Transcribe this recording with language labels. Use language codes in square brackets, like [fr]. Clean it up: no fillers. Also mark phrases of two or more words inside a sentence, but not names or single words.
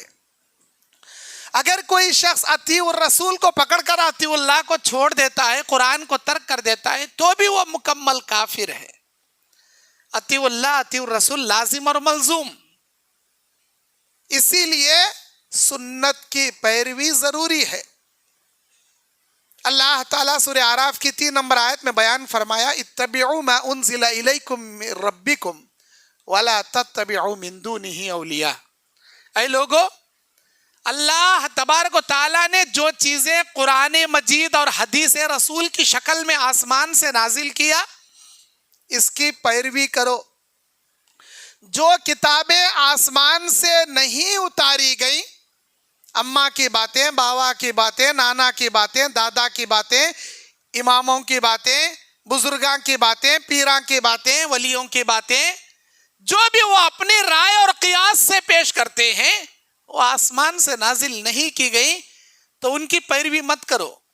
[hi] अगर कोई शख्स अतीउर रसूल को पकड़कर अतीउल्लाह को छोड़ देता है, कुरान को तर्क कर देता है, तो भी वो मुकम्मल काफिर है। अतीउल्लाह अतीउर रसूल लाजिम और मलजूम। इसीलिए सुन्नत की पैरवी जरूरी है। अल्लाह ताला सूरह आराफ की 3 नंबर आयत में बयान फरमाया, [ar] اتبعوا ما أنزل إليكم من ربكم ولا تتبعوا من دونه أولياء. [hi] ऐ लोगो, अल्लाह तबारक व तआला ने जो चीजें कुरान मजीद और हदीस रसूल की शक्ल में आसमान से नाजिल किया, इसकी पैरवी करो। जो किताबें आसमान से नहीं उतारी गई, अम्मा की बातें, बाबा की बातें, नाना की बातें, दादा की बातें, इमामों की बातें, बुजुर्गां की बातें, पीरां की बातें, वलियों की बातें, जो भी वो अपनी राय और कियास से पेश करते हैं, वो आसमान से नाजिल नहीं की गई, तो उनकी पैरवी मत करो।